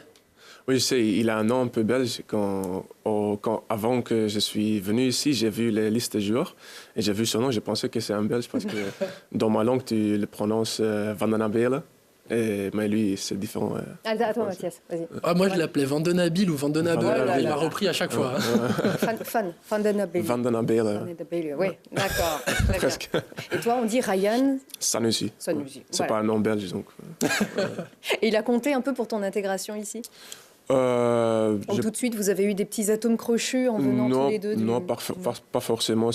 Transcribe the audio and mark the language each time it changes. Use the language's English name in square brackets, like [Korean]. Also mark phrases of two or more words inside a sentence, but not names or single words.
[French] Oui, je sais, il a un nom un peu belge. Avant que je suis venu ici, j'ai vu les listes de joueurs et j'ai vu son nom. J'ai pensé que c'est un belge parce que dans ma langue, tu le prononces Van den Belen. Mais lui, c'est différent. Attends, Mathias, vas-y. Moi, je l'appelais Vandenabil ou Vandenabel. Il m'a repris à chaque fois. Van den Belen. Van den Belen. Oui, d'accord. Presque. Et toi, on dit Ryan Sanusi. Sanusi. C'est pas un nom belge, donc. Et il a compté un peu pour ton intégration ici? Tout de suite, vous avez eu des petits atomes crochus en venant tous les deux Non, pas forcément.